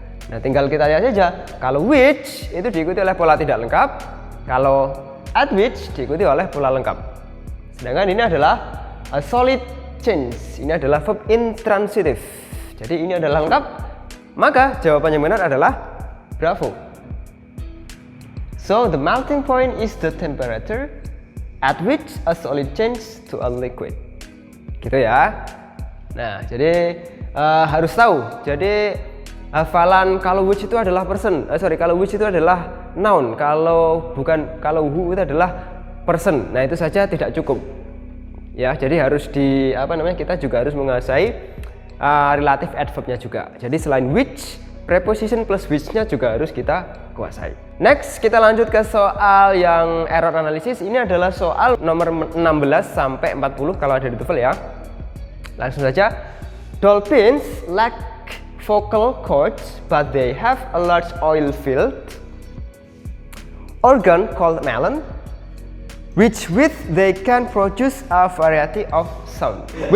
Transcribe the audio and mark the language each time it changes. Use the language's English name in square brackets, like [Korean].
[Indonesian] Nah, tinggal kita lihat saja. Kalau which itu diikuti oleh pola tidak lengkap. Kalau at which diikuti oleh pola lengkap. Sedangkan ini adalah a solid change. Ini adalah verb intransitif. Jadi ini adalah lengkap. Maka jawaban yang benar adalah bravo. [English] So the melting point is the temperature at which a solid change to a liquid. [Indonesian] Gitu ya. Nah, jadi harus tahu. Jadi hafalan kalau which itu adalah person. Kalau which itu adalah noun. Kalau who itu adalah person. Nah, itu saja tidak cukup. Ya, jadi harus kita juga harus menguasai relative adverbnya juga. Jadi selain which, preposition plus which-nya juga harus kita kuasai. Next, kita lanjut ke soal yang error analysis. Ini adalah soal nomor 16 sampai 40 kalau ada di TOEFL ya. Langsung saja. [English] Dolphins lack vocal cords but they have a large oil-filled organ called melon, which with they can produce a variety of sounds.